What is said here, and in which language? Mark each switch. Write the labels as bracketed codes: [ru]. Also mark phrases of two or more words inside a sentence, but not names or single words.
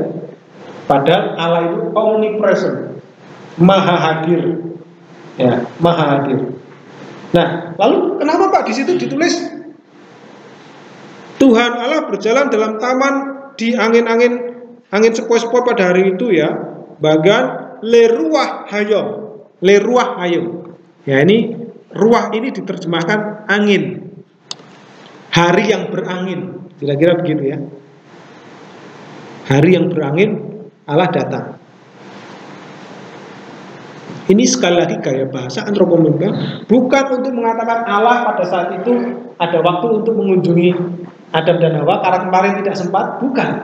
[id] Padahal Allah itu omnipresent, maha hadir, ya, maha hadir. Nah, lalu kenapa Pak di situ ditulis Tuhan Allah berjalan dalam taman di angin sepoi-sepoi pada hari itu ya, [he] בגן לרוח היום, לרוח היום. [id] Ya ini ruah ini diterjemahkan angin, hari yang berangin, kira-kira begitu ya. Hari yang berangin Allah datang. Ini sekali lagi gaya bahasa antropomorfa, bukan untuk mengatakan Allah pada saat itu ada waktu untuk mengunjungi Adam dan Hawa karena kemarin tidak sempat, bukan.